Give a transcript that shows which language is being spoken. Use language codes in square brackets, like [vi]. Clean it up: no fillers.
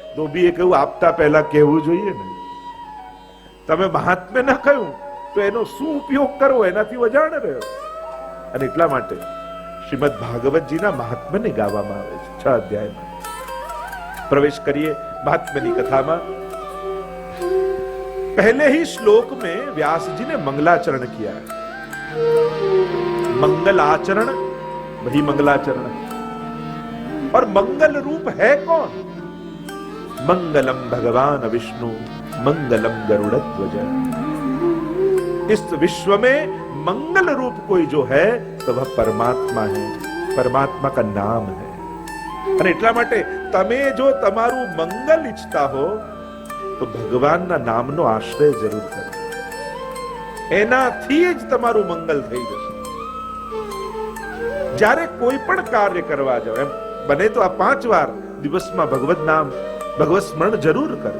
[gu] ધોબીએ કહ્યું આપતા પહેલા કહેવું જોઈએ ને. તમે મહાત્મ્ય ન કહ્યું તો એનો શું ઉપયોગ કરવો, એનાથી અજાણ રહ્યો. અને એટલા માટે શ્રીમદ ભાગવતજીના મહાત્મ્યને ગાવામાં આવે છે 6 અધ્યાયમાં. પ્રવેશ કરીએ મહાત્મ્યની કથામાં. [hi] पहले ही श्लोक में व्यास जी ने मंगलाचरण किया है. मंगल आचरण वही मंगलाचरण, और मंगल रूप है कौन? मंगलम भगवान विष्णु मंगलम गरुड़ध्वज. इस विश्व में मंगल रूप कोई जो है तो वह परमात्मा है, परमात्मा का नाम है. [gu] અને એટલા માટે તમે જો તમારું મંગલ ઈચ્છતા હો તો ભગવાનના નામનો આશ્રય જરૂર કરો. એનાથી જ તમારું મંગલ થઈ જશે. જ્યારે કોઈ પણ કાર્ય કરવા જાઓ, એમ બને તો આ 5 વાર દિવસમાં ભગવત નામ, ભગવત સ્મરણ જરૂર કરો.